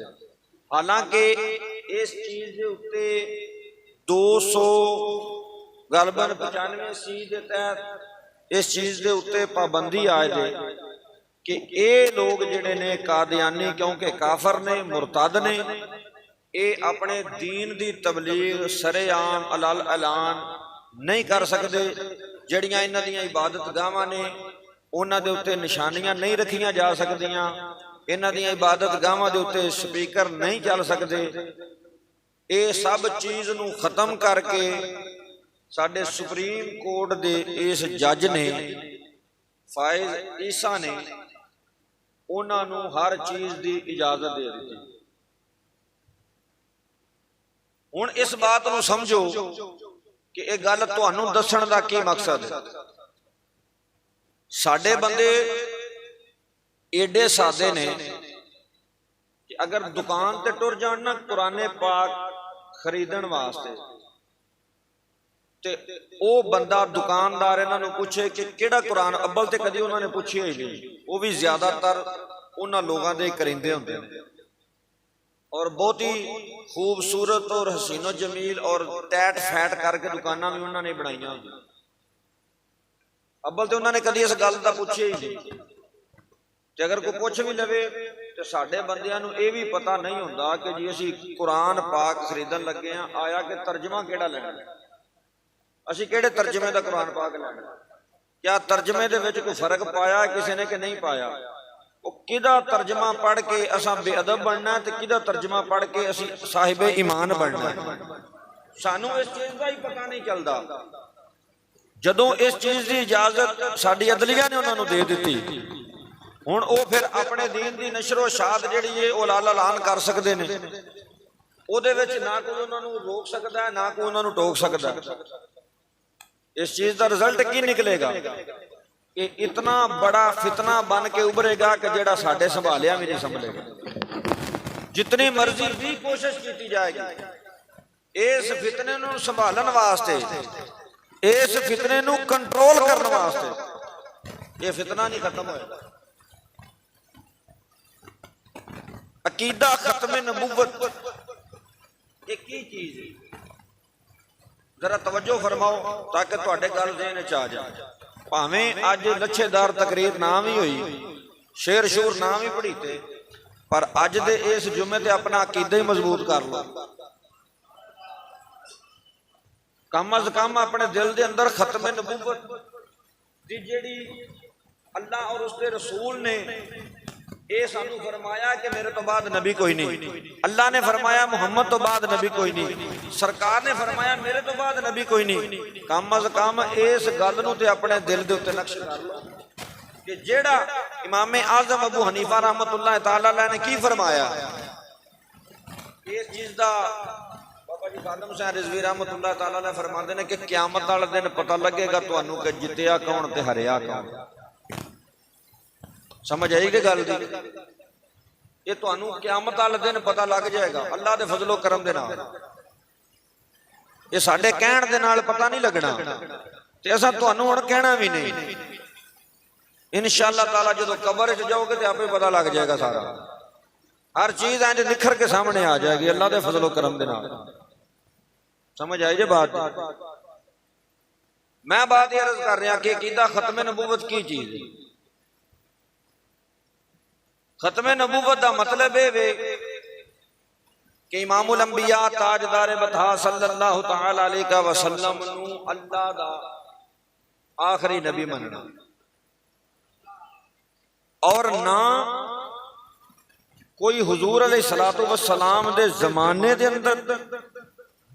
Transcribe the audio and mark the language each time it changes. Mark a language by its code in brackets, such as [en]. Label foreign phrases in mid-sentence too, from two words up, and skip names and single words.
[pa] حالانکہ اس چیز دے اتنے 200 غالباً 95 سی دے تحت اس چیز دے اتنے پابندی آئے دے کہ اے لوگ جڑے نے قادیانی کیونکہ کافر نے، مرتد نے، اے اپنے دین دی تبلیغ سرے عام علال اعلان نہیں کر سکتے۔ جڑیاں انہاں دیاں عبادت گاواں نے انہاں دے اتنے نشانیاں نہیں رکھیاں جا سکدیاں، انہاں دیاں عبادت گاواں دے اتنے سپیکر نہیں چل سکتے۔ اے سب چیز نو ختم کر کے ساڈے سپریم کورٹ دے اس جج نے فائز عیسیٰ نے انہاں نو ہر چیز دی اجازت دے دیتی۔ ہن اس بات نو سمجھو کہ یہ گل تہانوں دسن دا کی مقصد ہے۔ ساڈے بندے ایڈے سادے نے کہ اگر دکان تے ٹر جان نا قرآن پاک خریدن واسطے تے او بندہ دکاندار انہاں نو پوچھے کہ کیڑا قرآن، اول تے کدی انہاں نے پوچھیا ہی نہیں، وہ بھی زیادہ تر انہاں لوگاں دے کرندے ہوندے ہیں، اور بہت ہی خوبصورت اور حسین و جمیل اور ٹیٹ فیٹ کر کے دکاناں بھی انہوں نے بنائیاں ہوندی۔ اول تے انہوں نے کدی اس گل دا پوچھے ہی نہیں، تے اگر کوئی پوچھ بھی لوے تے ساڈے بندیاں نو اے بھی پتہ نہیں ہوندا کہ جی اسی قرآن پاک خریدن لگے ہیں، آیا کہ ترجمہ کیڑا لینا، اسی کیڑے ترجمے دا قرآن پاک لینا، کیا ترجمے دے وچ کوئی فرق پایا کسی نے کہ نہیں پایا، کدا ترجمہ پڑھ کے اساں بے ادب بننا ہے تے کدا ترجمہ پڑھ کے اسی صاحب ایمان بننا ہے، سانو اس چیز کا ہی پتہ نہیں چلتا۔ جدوں اس چیز دی اجازت ساڈی عدلیہ نے انہاں نو دے دتی، ہن او پھر اپنے دین دی نشر و شاعت جڑی ہے او لال اعلان کر سکدے نے، او دے وچ نہ کوئی انہاں نو روک سکدا ہے نہ کوئی انہاں نو ٹوک سکدا ہے۔ اس چیز دا رزلٹ کی نکلے گا کہ اتنا بڑا فتنہ بن کے ابھرے گا کہ جیڑا ساڈے سنبھالیا بھی نہیں سنبھلے گا، جتنی مرضی بھی کوشش کیتی جائے گی اس فتنے نو سنبھالن واسطے، اس فتنے نو کنٹرول کرنے واسطے، یہ فتنہ نہیں ختم ہوئے گا۔ عقیدہ ختم نبوت یہ کی چیز ہے؟ ذرا توجہ فرماؤ تاکہ تواڈے گل ذہن وچ آ جائے۔ پاویں اج لچھے دار تقریر نہ بھی ہوئی، شیر شور نہ بھی پڑھی تے، پر اج دے اس جمعے تے اپنا عقیدہ ہی مضبوط کر لو، کم از کم اپنے دل دے اندر ختم نبوت دی جیڑی اللہ اور اس کے رسول نے اے سانو فرمایا کہ میرے تو بعد نبی کوئی نہیں، اللہ نے فرمایا محمد تو بعد نبی کوئی نہیں، سرکار نے فرمایا میرے تو بعد نبی کوئی نہیں، کم از کم اس گل نو تے اپنے دل دے اوتے نقش کر لو کہ جیڑا امام اعظم ابو حنیفہ [ar] رحمۃ اللہ تعالی علیہ [pa] نے کی فرمایا، اس چیز دا بابا جی خادم حسین رضوی [ar] رحمۃ اللہ تعالی علیہ [pa] فرماندے نے کہ قیامت والے دن پتہ لگے گا تانوں کہ جتیا کون تے ہریا کون۔ سمجھ آئی کہ گل دی؟ یہ تانوں قیامت والے دن پتہ لگ جائے گا اللہ دے فضل و کرم دے نال، یہ ساڈے کہن دے نال پتہ نہیں لگنا تے اساں تانوں ہن کہنا بھی نہیں، [ar] انشاءاللہ تعالی [pa] جدوں قبر وچ جاؤ گے تے آپے پتہ لگ جائے گا سارا، ہر چیز انج نکھر کے سامنے آ جائے گی اللہ دے فضل و کرم دے نال۔ سمجھ آئی جی بات؟ [ur] میں بات یہ عرض کر رہا کہ عقیدہ ختم نبوت کی چیز ہے۔ [pa] ختم نبوت دا مطلب ہے کہ امام الانبیاء تاجدار بطحا [ar] صلی اللہ تعالی علیہ وسلم [pa] نو اللہ دا آخری نبی مننا، اور نہ کوئی حضور [ar] علیہ الصلوۃ والسلام [pa] دے زمانے دے اندر